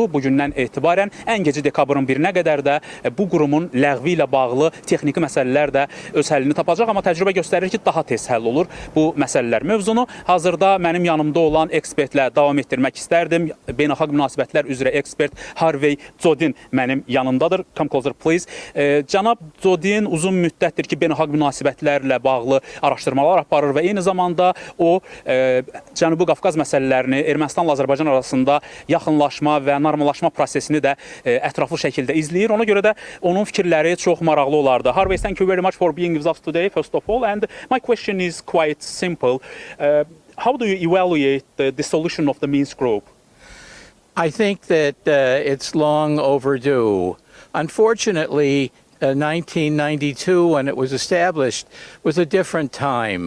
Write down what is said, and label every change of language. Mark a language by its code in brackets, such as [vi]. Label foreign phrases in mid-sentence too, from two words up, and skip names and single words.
[az] Bugündən etibarən ən gecə dekabrın 1-nə qədər də bu qurumun ləğvi ilə bağlı texniki məsələlər də öz həllini tapacaq, amma təcrübə göstərir ki, daha tez həll olur bu məsələlər. Mövzunu hazırda mənim yanımda olan ekspertlə davam etdirmək istərdim. Beynəlxalq münasibətlər üzrə ekspert Harvey Zodin mənim yanımdadır. [en] Come closer, please. [az] Cənab Zodin uzun müddətdir ki, beynəlxalq münasibətlərlə bağlı araşdırmalar aparır və eyni zamanda o Cənubi Qafqaz məsələlərini Ermənistanla Azərbaycan arasında yaxınlaşma və normallaşma prosesini də ətraflı şəkildə izləyir. Ona görə də onun fikirləri çox maraqlı olardı. [en] Harvey, thank you very much for being with us today, first of all. And my question is quite simple. How do you evaluate the dissolution of the Minsk group? I think that it's long overdue. Unfortunately, 1992, when it was established, was a different time.